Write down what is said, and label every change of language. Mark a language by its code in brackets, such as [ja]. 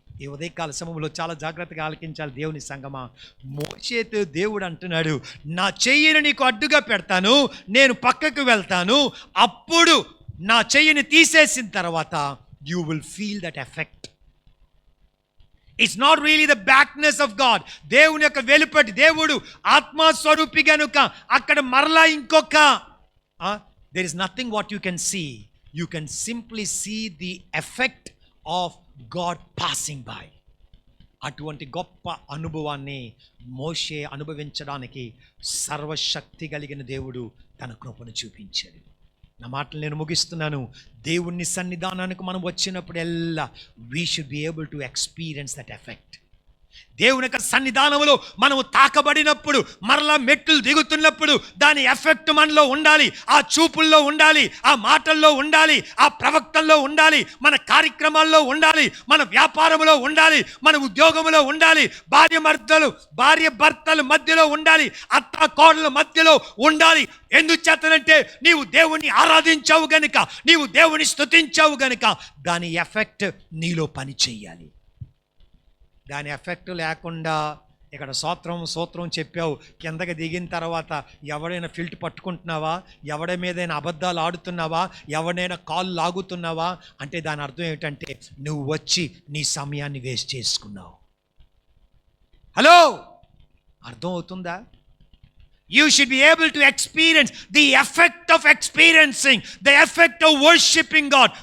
[te] ఈ ఉదయకాల సమయంలో చాలా జాగ్రత్తగా ఆలకించాలి దేవుని సంగమా. మోషేతో దేవుడు అంటున్నాడు, నా చెయ్యిని నీకు అడ్డుగా పెడతాను, నేను పక్కకు వెళ్తాను, అప్పుడు నా చెయ్యిని తీసేసిన తర్వాత [en] You will feel that effect. It's not really the backness of God. [te] దేవుని యొక్క వెలుపటి దేవుడు ఆత్మస్వరూపి కనుక అక్కడ మరలా ఇంకొక [en] there is nothing what you can see. You can simply see the effect of God passing by. [te] అటువంటి గొప్ప అనుభవాన్ని మోషే అనుభవించడానికి సర్వశక్తి కలిగిన దేవుడు తన కృపను చూపించాడు. నా మాటలు నేను ముగిస్తున్నాను. దేవుని సన్నిధానానికి మనం వచ్చినప్పుడల్లా [en] we should be able to experience that effect. [te] దేవుని యొక్క సన్నిధానంలో మనము తాకబడినప్పుడు, మరలా మెట్లు దిగుతున్నప్పుడు దాని ఎఫెక్ట్ మనలో ఉండాలి, ఆ చూపుల్లో ఉండాలి, ఆ మాటల్లో ఉండాలి, ఆ ప్రవక్తల్లో ఉండాలి, మన కార్యక్రమాల్లో ఉండాలి, మన వ్యాపారంలో ఉండాలి, మన ఉద్యోగంలో ఉండాలి, భార్య భర్తల మధ్యలో ఉండాలి, అత్త కోడల మధ్యలో ఉండాలి. ఎందుచేతనంటే నీవు దేవుణ్ణి ఆరాధించావు గనుక, నీవు దేవుని స్తుతించావు గనుక దాని ఎఫెక్ట్ నీలో పని చెయ్యాలి. దాని ఎఫెక్ట్ లేకుండా ఇక్కడ సూత్రం చెప్పావు, కిందకి దిగిన తర్వాత ఎవడైనా ఫిల్ట్ పట్టుకుంటున్నావా, ఎవడి మీదైనా అబద్ధాలు ఆడుతున్నావా, ఎవడైనా కాళ్ళు లాగుతున్నావా అంటే దాని అర్థం ఏమిటంటే నువ్వు వచ్చి నీ సమయాన్ని వేస్ట్ చేసుకున్నావు. హలో, అర్థం అవుతుందా? [en] You should be able to experience the effect of experiencing, the effect of worshiping God.